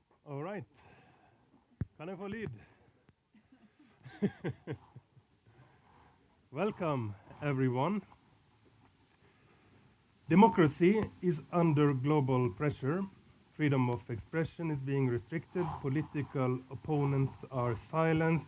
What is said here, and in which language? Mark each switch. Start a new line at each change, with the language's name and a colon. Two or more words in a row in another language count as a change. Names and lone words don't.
English: All right.
Danish: Kan jeg få lyd?
English: Welcome, everyone. Democracy is under global pressure. Freedom of expression is being restricted. Political opponents are silenced.